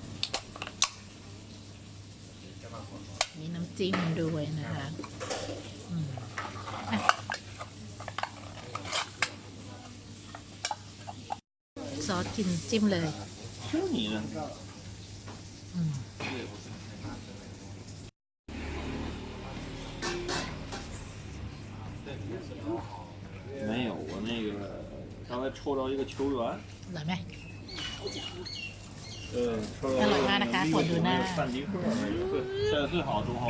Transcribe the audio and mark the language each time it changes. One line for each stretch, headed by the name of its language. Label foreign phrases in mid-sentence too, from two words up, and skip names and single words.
Thai: มีน้ำจิ้มด้วยนะคะซอสกินจิ้มเลย
Chinese: 听你的。没有，我那个刚才抽着一个球员。
Thai: อร่อยไหม
Chinese: 抽到
Thai: อร่อยมากนะคะผลดูหน้า
Chinese: 范迪克那个，对，现在最好中后卫。